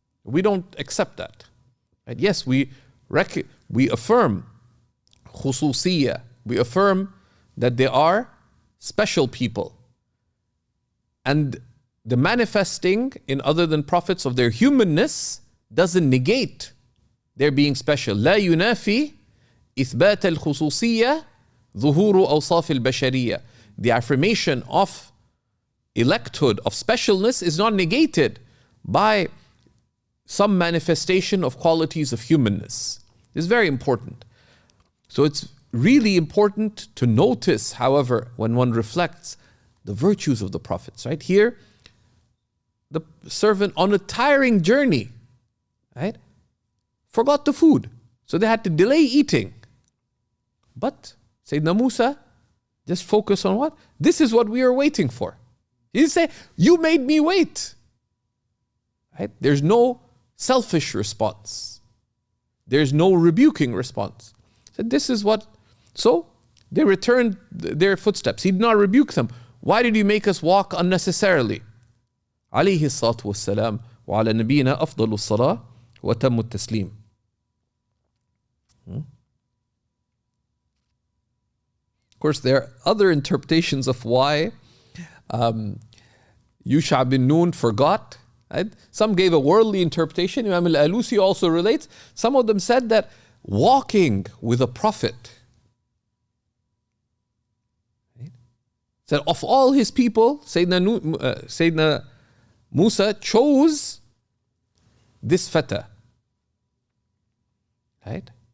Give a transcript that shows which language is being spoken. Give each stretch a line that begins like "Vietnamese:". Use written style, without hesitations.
English: We don't accept that. Right? Yes, we affirm khususiyya. We affirm that they are special people. And the manifesting in other than prophets of their humanness doesn't negate their being special.
Arabic: لا ينافي إثبات الخصوصية ظهور أوصاف البشرية.
English: The affirmation of electhood, of specialness, is not negated by some manifestation of qualities of humanness. It's very important. So it's really important to notice, however, when one reflects the virtues of the prophets, right? Here, the servant on a tiring journey, right, forgot the food. So they had to delay eating. But Sayyidina Musa just focused on what? This is what we are waiting for. He didn't say, you made me wait. Right? There's no selfish response. There's no rebuking response. So this is what, so they returned their footsteps. He did not rebuke them. Why did you make us walk unnecessarily?
Arabic: عليه الصلاة والسلام وعلى نبينا أفضل الصلاة وتم التسليم.
English: Of course, there are other interpretations of why Yusha bin Nun forgot. Right? Some gave a worldly interpretation. Imam al-Alusi also relates. Some of them said that walking with a prophet, right, said of all his people, Sayyidina Musa chose this fata, right?